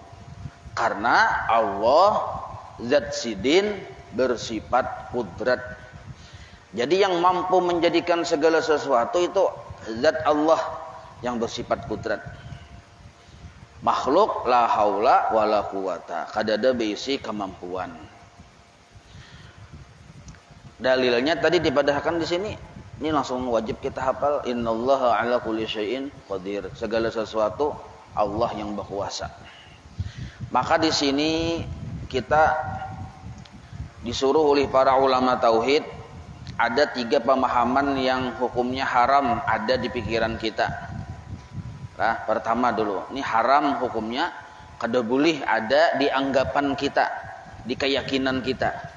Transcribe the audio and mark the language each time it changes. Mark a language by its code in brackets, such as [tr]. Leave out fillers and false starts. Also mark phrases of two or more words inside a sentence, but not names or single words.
[id] Karena Allah Zat Sidin bersifat kudrat. Jadi yang mampu menjadikan segala sesuatu itu Zat Allah yang bersifat kudrat. [bjn] Makhluk [ar] لا حول ولا قوة, [bjn] kadada berisi kemampuan. Dalilnya tadi dipadahkan di sini. [id] Ini langsung wajib kita hafal, [ar] إن الله على كل شيء قدير. [id] Segala sesuatu Allah yang berkuasa. Maka di sini kita disuruh oleh para ulama tauhid, ada 3 pemahaman yang hukumnya haram ada di pikiran kita. Nah, pertama dulu, ini haram hukumnya kada boleh ada di anggapan kita, di keyakinan kita.